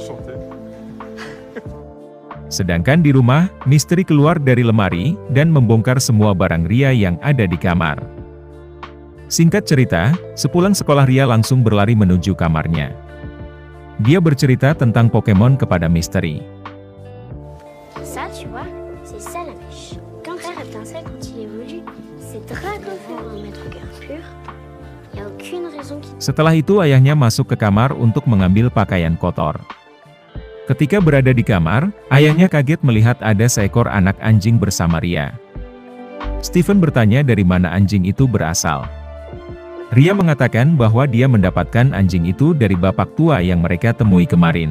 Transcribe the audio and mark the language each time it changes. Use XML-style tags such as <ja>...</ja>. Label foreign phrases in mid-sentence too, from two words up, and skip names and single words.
<id>Sedangkan di rumah, Misteri keluar dari lemari, dan membongkar semua barang Ria yang ada di kamar. Singkat cerita, sepulang sekolah Ria langsung berlari menuju kamarnya. Dia bercerita tentang Pokemon kepada Misteri.</id> <fr>Ça, tu vois, c'est ça la mèche. Quand frère étincelle, quand il évolue, c'est dragon pour un maître cœur pur. Y a aucune raison qui...</fr> <id>Setelah itu ayahnya masuk ke kamar untuk mengambil pakaian kotor. Ketika berada di kamar, ayahnya kaget melihat ada seekor anak anjing bersama Ria. Stephen bertanya dari mana anjing itu berasal. Ria mengatakan bahwa dia mendapatkan anjing itu dari bapak tua yang mereka temui kemarin.</id>